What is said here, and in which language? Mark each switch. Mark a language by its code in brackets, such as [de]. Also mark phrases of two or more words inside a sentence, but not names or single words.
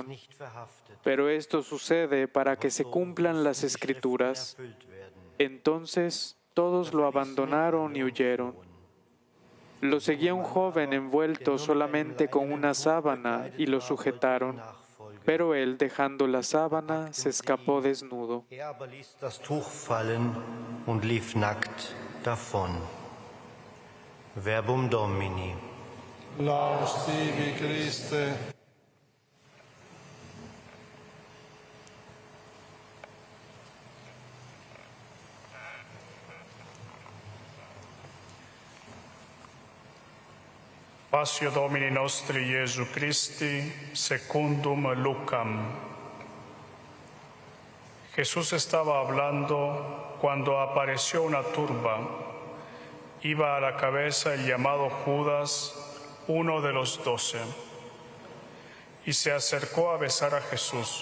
[es] Pero esto sucede para que se cumplan las Escrituras. Entonces todos lo abandonaron y huyeron. Lo seguía un joven envuelto solamente con una sábana y lo sujetaron. Pero él, dejando la sábana, se escapó desnudo. [de] aber ließ das Tuch fallen und lief nackt davon. [la] Verbum Domini. Laus tibi, Christe. Passio Domini nostri Iesu Christi, secundum Lucam. [es] Jesús estaba hablando cuando apareció una turba. Iba a la cabeza el llamado Judas, uno de los 12, y se acercó a besar a Jesús.